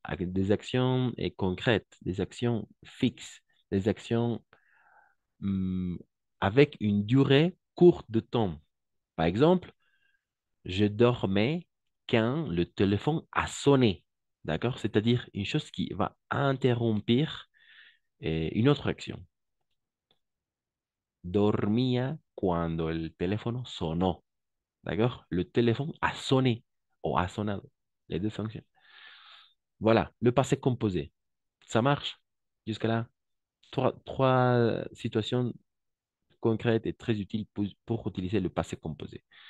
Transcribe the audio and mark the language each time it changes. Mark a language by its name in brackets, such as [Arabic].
[French] Avec des actions concrètes, des actions fixes, des actions hum, avec une durée courte de temps. Par exemple, je dormais quand le téléphone a sonné, d'accord? C'est-à-dire une chose qui va interrompre une autre action. [Spanish] Dormía cuando el teléfono sonó, d'accord? [French] Le téléphone a sonné ou a sonado. Les deux fonctionnent. Voilà, le passé composé. Ça marche jusqu'à là. Trois situations concrètes et très utiles pour utiliser le passé composé.